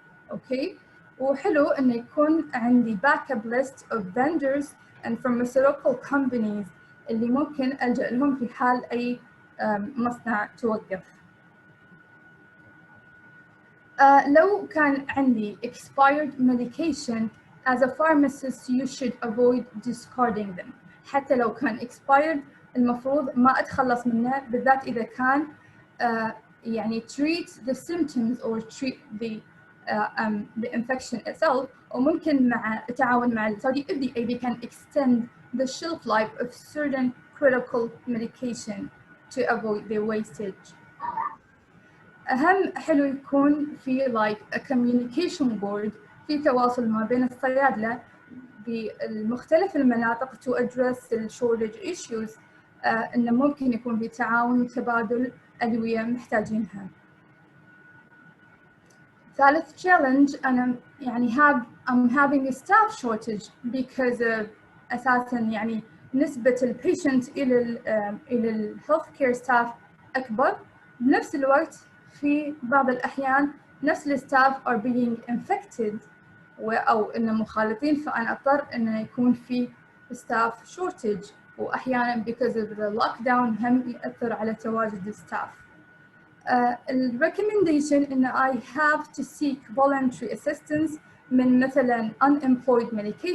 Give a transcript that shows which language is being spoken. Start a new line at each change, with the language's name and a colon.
Arabic: اوكي، وحلو انه يكون عندي
English: backup list of vendors and pharmaceutical companies
Arabic: اللي ممكن الجا لهم في حال اي مصنع توقف. لو كان عندي
English: expired medication as a pharmacist you should avoid discarding them.
Arabic: حتى لو كان
English: expired
Arabic: المفروض ما أتخلص منه، بالذات إذا كان يعني
English: treat the symptoms or treat the infection itself،
Arabic: وممكن مع التعاون مع
English: Saudi FDA they can extend the shelf life of certain critical medication to avoid the wastage.
Arabic: أهم حلو يكون في
English: like a communication board،
Arabic: في تواصل ما بين الصيادلة بمختلف المناطق
English: to address the shortage issues،
Arabic: إنه ممكن يكون في تعاون وتبادل أدوية محتاجينها. ثالث challenge أنا يعني
English: I'm having a staff shortage because of
Arabic: أساساً يعني نسبة البيشنت إلى healthcare staff أكبر، بنفس الوقت في بعض الأحيان نفس الستاف
English: are being infected
Arabic: أو إنه مخالطين، فأنا أضطر إنه يكون في staff shortage، وأحياناً
English: because of the lockdown
Arabic: هم يأثر على تواجد الستاف.
English: recommendation إن I have to seek voluntary assistance
Arabic: من مثلاً
English: unemployed